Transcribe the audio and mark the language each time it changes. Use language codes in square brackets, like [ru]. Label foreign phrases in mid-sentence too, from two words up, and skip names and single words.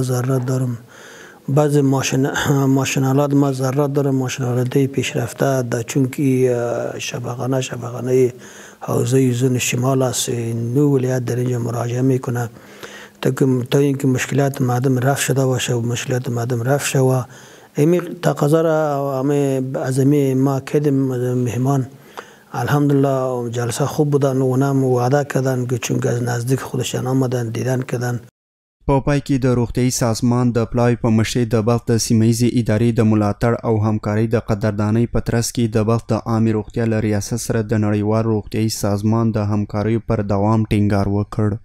[fa] ضرورت داریم، بعضی ماشینالات ما ضرورت داریم، ماشینالات پیشرفته در چونکی شفاخانه حوزه زون شمال است نو ولایت در اینجا مراجعه میکنه تا اینکه مشکلات مردم رفع شده باشه و مشکلات مردم رفع شده و امی تقاضا را از ما کردیم مهمان الحمدلله جلسه خوب بودن و اونم وعده کردن که چون از نزدیک خودشان آمدن دیدن کردن. [ps] په پای کې د روغتیايي سازمان د پلاوي په مشرۍ د بلخ د سیمهییزې ادارې د ملاتړ او همکارۍ د قدردانۍ په ترڅ کې د بلخ د عامې روغتیا له ریاست سره د نړیوال روغتیايي سازمان د همکاریو پر دوام ټینګار وکړ.